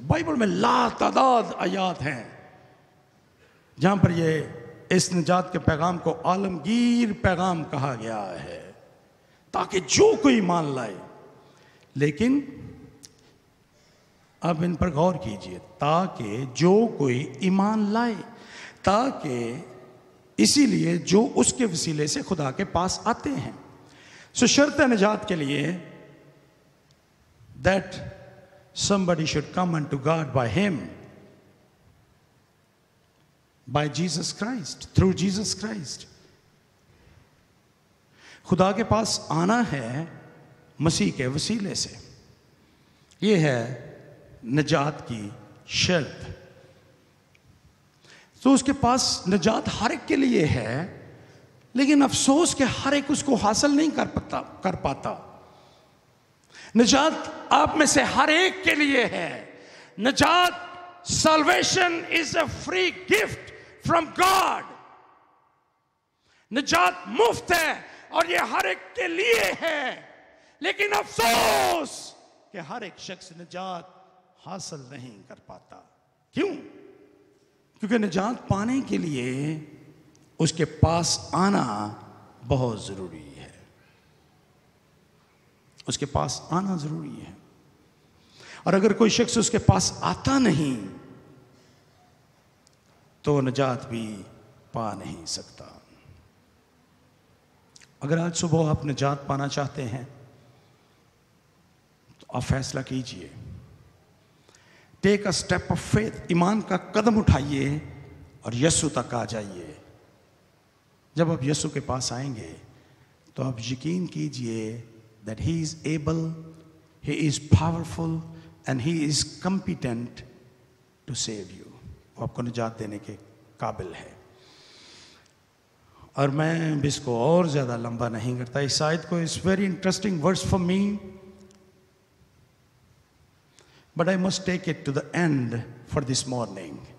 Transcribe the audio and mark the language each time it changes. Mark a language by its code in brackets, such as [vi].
[hi] Bible में लातादाद आयात हैं जहां पर ये इस निजात के पैगाम को आलमगीर पैगाम कहा गया है, ताकि जो कोई ईमान लाए। लेकिन अब इन पर गौर कीजिए, ताकि जो कोई ईमान लाए, ताकि इसीलिए जो उसके वसीले से खुदा के पास आते हैं। सो शर्त निजात के लिए [en] that somebody should come unto God by him, by Jesus Christ, through Jesus Christ. [hi] खुदा के पास आना है मसीह के वसीले से। यह है निजात की शर्त। तो उसके पास निजात हर एक के लिए है, लेकिन अफसोस कि हर एक उसको हासिल नहीं कर पाता। निजात आप में से हर एक के लिए है। [en] निजात, salvation is a free gift from God. [hi] निजात मुफ्त है और ये हर एक के लिए है, लेकिन अफसोस कि हर एक शख्स निजात हासिल नहीं कर पाता। क्यों? क्योंकि निजात पाने के लिए उसके पास आना बहुत जरूरी है। उसके पास आना जरूरी है। और अगर कोई शख्स उसके पास आता नहीं तो निजात भी पा नहीं सकता। अगर आज सुबह आप निजात पाना चाहते हैं तो आप फैसला कीजिए, [en] take a step of faith, [hi] ईमान का कदम उठाइए और यीशु तक आ जाइए। जब आप यीशु के पास आएंगे तो आप यकीन कीजिए [en] that he is able, he is powerful and he is competent to save you. [hi] वो आपको निजात देने के काबिल है। और मैं भी इसको और ज्यादा लंबा नहीं करता इस आयत को। [en] It's very interesting words for me, but I must take it to the end for this morning.